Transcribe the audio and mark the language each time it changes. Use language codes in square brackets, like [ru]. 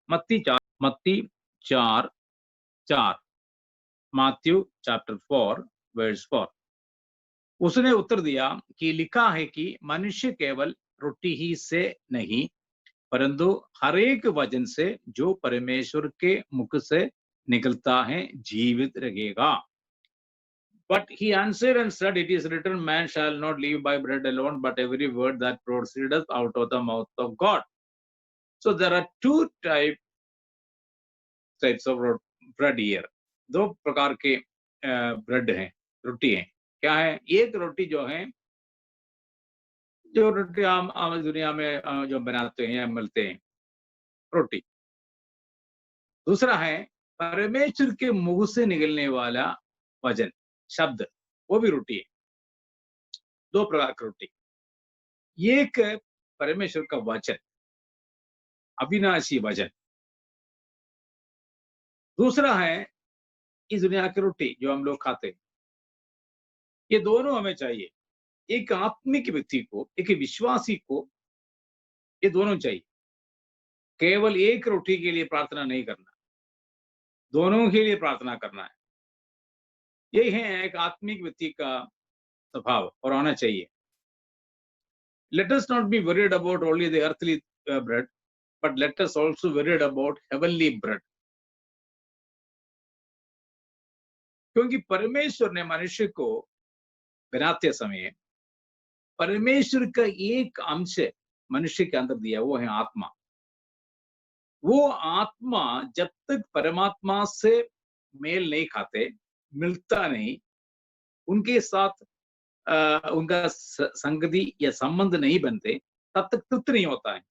[hi] मत्ती 4:4, Matthew [en] Chapter 4 verse 4। [hi] उसने उत्तर दिया कि लिखा है कि मनुष्य केवल रोटी ही से नहीं, परंतु हर एक वचन से जो परमेश्वर के मुख से निकलता है जीवित रहेगा। [en] But he answered and said, it is written, man shall not live by bread alone, but every word that proceedeth out of the mouth of God. So there are two types of bread here. [hi] दो प्रकार के bread हैं, रोटी हैं। क्या है? एक रोटी जो है, जो रोटी आम दुनिया में जो बनाते हैं या मिलते हैं, रोटी। दूसरा है परमेश्वर के मुंह से निकलने वाला वचन, शब्द, वो भी रोटी है। दो प्रकार की रोटी। एक परमेश्वर का वचन, अविनाशी वचन। दूसरा है इस दुनिया की रोटी जो हम लोग खाते हैं। ये दोनों हमें चाहिए। एक आत्मिक व्यक्ति को, एक विश्वासी को ये दोनों चाहिए। केवल एक रोटी के लिए प्रार्थना नहीं करना, दोनों के लिए प्रार्थना करना है। यही है एक आत्मिक व्यक्ति का स्वभाव और होना चाहिए। [en] Let us not be worried about only the earthly bread, but let us also worried about heavenly bread. [hi] क्योंकि परमेश्वर ने मनुष्य को बनाते समय परमेश्वर का एक अंश मनुष्य के अंदर दिया, वो है आत्मा। वो आत्मा जब तक परमात्मा से मेल नहीं खाते, मिलता नहीं, उनके साथ उनका संगति या संबंध नहीं बनते, तब तक तृप्त नहीं होता है।